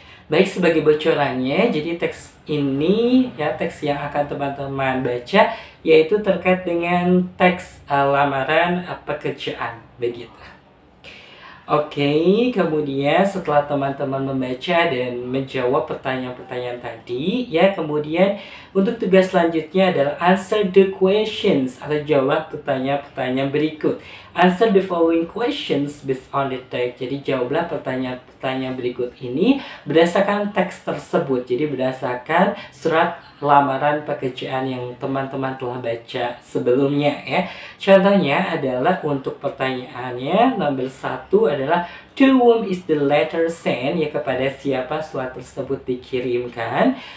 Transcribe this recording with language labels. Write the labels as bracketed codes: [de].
[id] Baik, sebagai bocorannya, jadi teks ini ya, teks yang akan teman-teman baca yaitu terkait dengan teks lamaran pekerjaan begitu. Oke, kemudian setelah teman-teman membaca dan menjawab pertanyaan-pertanyaan tadi ya, kemudian untuk tugas selanjutnya adalah [en] answer the questions [id] atau jawab pertanyaan-pertanyaan berikut. [en] Answer the following questions based on the text. [id] Jadi jawablah pertanyaan-pertanyaan berikut ini berdasarkan teks tersebut. Jadi berdasarkan surat lamaran pekerjaan yang teman-teman telah baca sebelumnya ya. Contohnya adalah untuk pertanyaannya nomor 1 adalah [en] to whom is the letter sent, [id] ya kepada siapa surat tersebut dikirimkan.